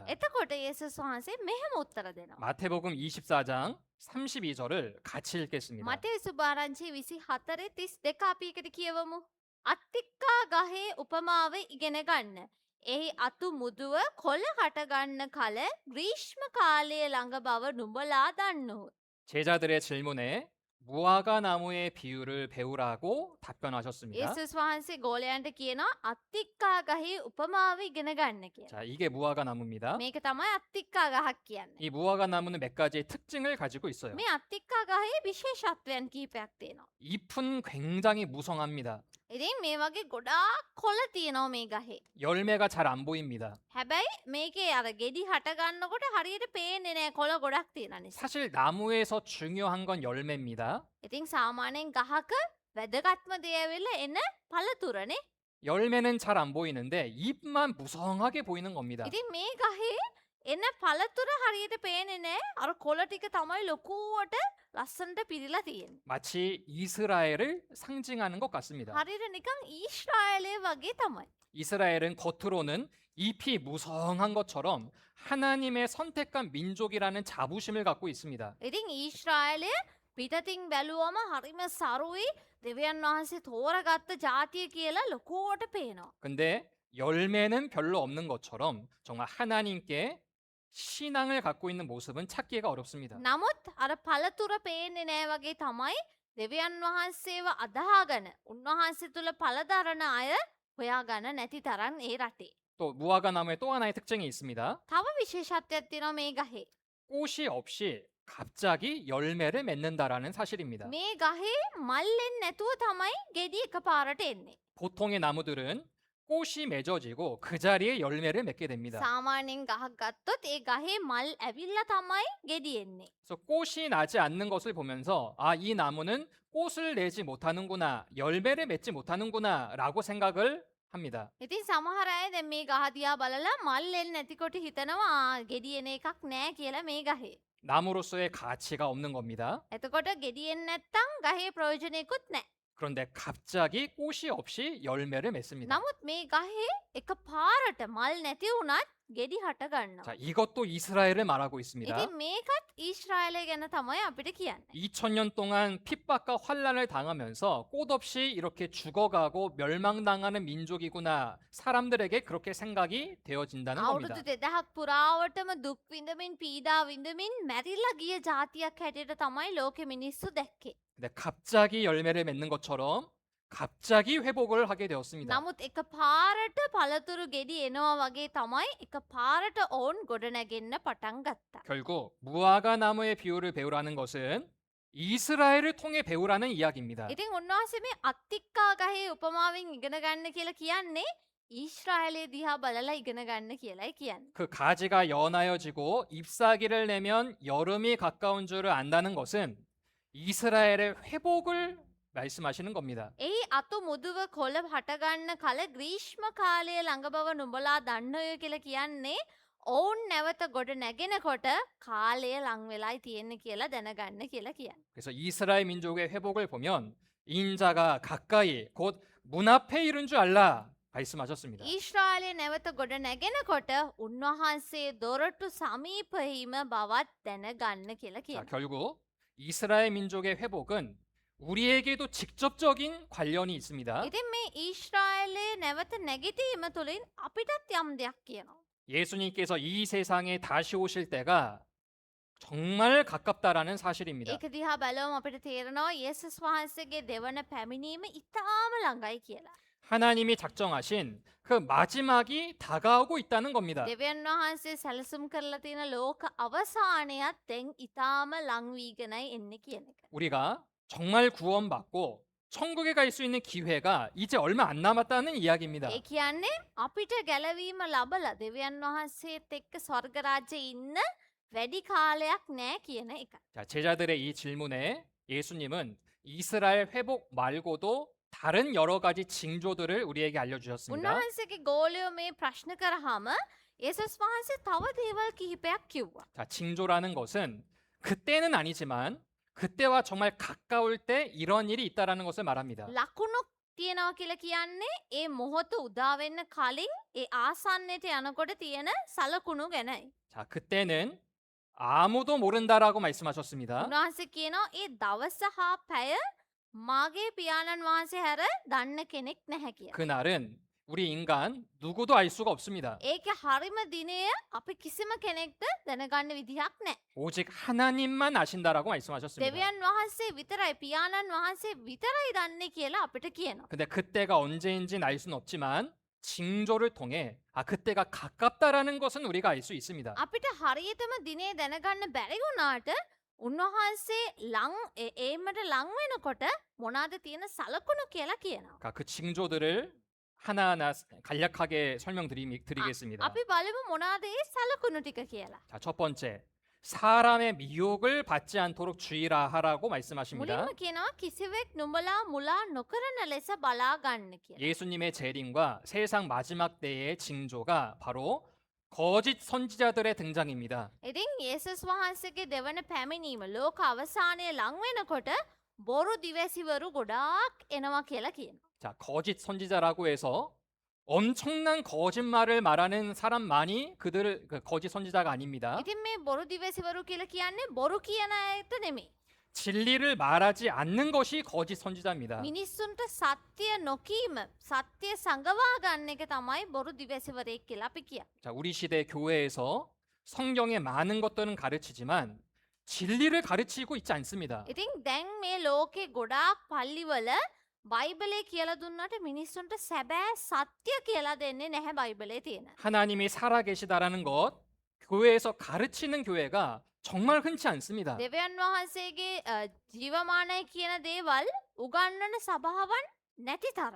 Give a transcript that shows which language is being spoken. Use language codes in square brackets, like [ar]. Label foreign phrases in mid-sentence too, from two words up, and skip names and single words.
[si] එතකොට යේසුස් වහන්සේ මෙහෙම උත්තර දෙනවා. [ko] 마태복음 24장 32절을 같이 읽겠습니다. [si] මතේ සුභාරංචි 24 32 අපි එකට කියවමු. අත්තික්කා ගහේ උපමාව ඉගෙන ගන්න. එහි අතු මුදුව කොළ හට ගන්න කල ග්‍රීෂ්ම කාලය ළඟ බව නුඹලා දන්නෝ. [ko] 제자들의 질문에 무화과 나무의 비유를 배우라고 답변하셨습니다. [si] යේසුස් වහන්සේ ගෝලයන්ට කියනවා අත්තික්කා ගහේ උපමාව ඉගෙන ගන්න කියලා. [ko] 자, 이게 무화과 나무입니다. [si] මේක තමයි අත්තික්කා ගහක් කියන්නේ. [ko] 이 무화과 나무는 몇 가지의 특징을 가지고 있어요. [si] මේ අත්තික්කා ගහේ විශේෂත්වයන් කිහිපයක් තියෙනවා. [ko] 잎은 굉장히 무성합니다. [si] ඉතින් මේ වගේ ගොඩාක් කොළ තියෙනවා මේ ගහේ. [ko] 열매가 잘 안 보입니다. [si] හැබැයි මේකේ අර ගෙඩි හට ගන්නකොට හරියට පේන්නේ නැහැ කොළ ගොඩක් තියෙන නිසා. [ko] 사실 나무에서 중요한 건 열매입니다. [si] ඉතින් සාමාන්‍යයෙන් ගහක වැදගත්ම දේ වෙලා එන පළතුරනේ. [ko] 열매는 잘 안 보이는데 잎만 무성하게 보이는 겁니다. [si] ඉතින් මේ ගහේ එන පළතුර හරියට පේන්නේ නෑ. අර කොළ ටික තමයි ලොකුවට ලස්සනට පිරීලා තියෙන්නේ. [ko] 마치 이스라엘을 상징하는 것 같습니다. [si] හරියට නිකන් ඊශ්‍රායලය වගේ තමයි. [ko] 이스라엘은 겉으로는 잎이 무성한 것처럼 하나님의 선택한 민족이라는 자부심을 갖고 있습니다. [si] ඉතින් ඊශ්‍රායලය පිටතින් බැලුවම හරිම සරුයි දෙවියන් වහන්සේ තෝරගත්ත ජාතිය කියලා ලොකුවට පේනවා. [ko] 근데 열매는 별로 없는 것처럼 정말 하나님께 신앙을 갖고 있는 모습은 찾기가 어렵습니다. [si] නමුත් අර පළතුර පේන්නේ නෑ වගේ තමයි දෙවියන් වහන්සේව අදහාගෙන උන්වහන්සේ තුළ පළදරන අය හොයාගන්න නැති තරම් ඒ රටේ. [ko] 또 무화과 나무의 또 하나의 특징이 있습니다. [si] තව විශේෂත්වයක් තියෙනවා මේ ගහේ. [ko] 꽃이 없이 갑자기 열매를 맺는다라는 사실입니다. [si] මේ ගහේ මල්ලෙන් නැතුව තමයි ගෙඩි එකපාරට එන්නේ. [ko] 보통의 나무들은 꽃이 맺어지고 그 자리에 열매를 맺게 됩니다. [si] සාමාන්‍යයෙන් ගහක් ගත්තොත් ඒ ගහේ මල් ඇවිල්ලා තමයි ගෙඩි එන්නේ. [ko] 그래서 꽃이 나지 않는 것을 보면서 아, 이 나무는 꽃을 내지 못하는구나, 열매를 맺지 못하는구나라고 생각을 합니다. [si] ඉතින් සමහර අය දැන් මේ ගහ දිහා බලලා මල්ලෙන් නැතිකොට හිතනවා ගෙඩි එන එකක් නෑ කියලා මේ ගහේ. [ko] 나무로서의 가치가 없는 겁니다. [si] එතකොට ගෙඩියෙන් නැත්තම් ගහේ ප්‍රයෝජනයකුත් නෑ. [ko] 그런데 갑자기 꽃이 없이 열매를 맺습니다. [si] නමුත් මේ ගහේ එක පාරට මල් නැති වුණත් ගෙඩි හට ගන්නවා. [ko] 자, 이것도 이스라엘을 말하고 있습니다. [si] ඉතින් මේකත් ඊශ්‍රායලය ගැන තමයි අපිට කියන්නේ. [ko] 2000년 동안 핍박과 환란을 당하면서 꽃 없이 이렇게 죽어가고 멸망당하는 민족이구나. 사람들에게 그렇게 생각이 되어진다는 겁니다. [si] අවුරුදු 2000ක් පුරාවටම දුක් විඳමින් පීඩා විඳමින් මැරිලා ගිය ජාතියක් හැටියට තමයි ලෝකෙ මිනිස්සු දැක්කේ. [ko] 근데 갑자기 열매를 맺는 것처럼 갑자기 회복을 하게 되었습니다. [si] නමුත් එක පාරට පළතුරු ගෙඩි එනවා වගේ තමයි එක පාරට ඔවුන් ගොඩනැගෙන්න පටන් ගත්තා. [ko] 결국 무화과 나무의 비유를 배우라는 것은 이스라엘을 통해 배우라는 이야기입니다. [si] ඉතින් උන්වහන්සේ මේ අත්තික්කා ගහේ උපමාවෙන් ඉගෙන ගන්න කියලා කියන්නේ ඊශ්‍රායලය දිහා බලලා ඉගෙන ගන්න කියලායි කියන්නේ. [ko] 그 가지가 연하여지고 잎사귀를 내면 여름이 가까운 줄을 안다는 것은 이스라엘의 회복을 말씀하시는 겁니다. [si] එහි අතු මුදුව කොළ හටගන්න කල ග්‍රීෂ්ම කාලය ළඟ බව නුඹලා දන්නය කියලා කියන්නේ ඔවුන් නැවත ගොඩ නැගෙනකොට කාලය ලං වෙලායි තියෙන්නේ කියලා දැනගන්න කියලා කියන්නේ. [ko] 그래서 이스라엘 민족의 회복을 보면 인자가 가까이 곧 문 앞에 이른 줄 알라 말씀하셨습니다. [si] ඊශ්‍රායලය නැවත ගොඩ නැගෙනකොට උන්වහන්සේ දොරටු සමීපහිම බවත් දැනගන්න කියලා [ko] 자, [si] කියනවා. [ko] 결국 이스라엘 민족의 회복은 우리에게도 직접적인 관련이 있습니다. [si] ඉතින් මේ ඊශ්‍රායලයේ නැවත නැගිටීම තුළින් අපිටත් යම් දෙයක් කියනවා. [ko] 예수님께서 이 세상에 다시 오실 때가 정말 가깝다라는 사실입니다. [si] ඒක දිහා බලවම අපිට තේරෙනවා යේසුස් වහන්සේගේ දෙවන පැමිණීම ඉතාම ළඟයි කියලා. [ko] 하나님이 작정하신 그 마지막이 다가오고 있다는 겁니다. [si] දෙවියන් වහන්සේ සැලසුම් කරලා තියෙන ලෝක අවසානයත් දැන් ඉතාම ලං වීගෙනයි එන්නේ කියන එක. [ko] 우리가 정말 구원받고 천국에 갈 수 있는 기회가 이제 얼마 안 남았다는 이야기입니다. [si] ඒ කියන්නේ අපිට ගැලවීම ලබලා දෙවියන් වහන්සේත් එක්ක ස්වර්ග රාජ්‍යයේ ඉන්න වැඩි කාලයක් නෑ කියන එක. [ko] 자, 제자들의 이 질문에 예수님은 이스라엘 회복 말고도 다른 여러 가지 징조들을 우리에게 알려주셨습니다. [si] උන්වහන්සේගේ ගෝලයෝ මේ ප්‍රශ්න කරාම යේසුස් වහන්සේ තව දේවල් කිහිපයක් කිව්වා. [ko] 자, 징조라는 것은 그때는 아니지만 그때와 정말 가까울 때 이런 일이 있다라는 것을 말합니다. [si] ලකුණු තියෙනවා කියලා කියන්නේ ඒ මොහොත උදා වෙන්න කලින් ඒ ආසන්නයට යනකොට තියෙන සලකුණු ගැනයි. [ko] 자, 그때는 아무도 모른다라고 말씀하셨습니다. [si] උන්වහන්සේ කියනවා ඒ දවස හා පැය මාගේ පියාණන් වහන්සේ හැර දන්න කෙනෙක් නැහැ කියලා. [ko] 그날은 우리 인간 누구도 알 수가 없습니다. [si] ඒකේ හරිම දිනය අපි කිසිම කෙනෙක්ට දැනගන්න විදිහක් නැහැ. [ko] 오직 하나님만 아신다라고 말씀하셨습니다. [si] දෙවියන් වහන්සේ විතරයි පියාණන් වහන්සේ විතරයි දන්නේ කියලා අපිට කියනවා. [ko] 근데 그때가 언제인지는 알 수는 없지만 징조를 통해 아, 그때가 가깝다라는 것은 우리가 알 수 있습니다. [si] අපිට හරියටම දිනේ දැනගන්න බැරි වුණාට උන්වහන්සේ ඒමට ලං වෙනකොට මොනවාද තියෙන සලකුණු කියලා කියනවා. [ko] 그러니까 그 징조들을 하나하나 간략하게 설명드리겠습니다. [si] අපි බලමු මොනවාද ඒ සලකුණු ටික කියලා. [ko] 자, 첫 번째, 사람의 미혹을 받지 않도록 주의라 하라고 말씀하십니다. [si] මුලින්ම කියනවා කිසිවෙක් නුඹලා මුලා නොකරන ලෙස බලා ගන්න කියලා. [ko] 예수님의 재림과 세상 마지막 때의 징조가 바로 거짓 선지자들의 등장입니다. [si] ඉතින් යේසුස් වහන්සේගේ දෙවන පැමිණීම ලෝක අවසානයේ ලං වෙනකොට බොරු දිවැසිවරු ගොඩාක් එනවා කියලා කියනවා. [ko] 자, 거짓 선지자라고 해서 엄청난 거짓말을 말하는 사람만이 그들을 거짓 선지자가 아닙니다. [si] ඉතින් මේ බොරු දිවැසිවරු කියලා කියන්නේ බොරු කියන අයට නෙමෙයි. [ko] 진리를 말하지 않는 것이 거짓 선지자입니다. [si] මිනිස්සුන්ට සත්‍ය නොකීම සත්‍ය සංගවා ගන්න එක තමයි බොරු දිවැසිවරයෙක් කියලා අපි කියන්නේ. [ko] 자, 우리 시대 교회에서 성경의 많은 것들은 가르치지만 진리를 가르치고 있지 않습니다. [si] ඉතින් දැන් මේ ලෝකේ ගොඩාක් පල්ලිවල බයිබලේ කියලා දුන්නට මිනිස්සුන්ට සැබෑ සත්‍ය කියලා දෙන්නේ නැහැ බයිබලේ තියෙන. [ko] 하나님이 살아계시다라는 것 교회에서 가르치는 교회가 정말 흔치 않습니다. [si] දෙවියන් වහන්සේගේ ජීවමානයි කියන දේවල් උගන්වන සභාවන් නැති තරම්.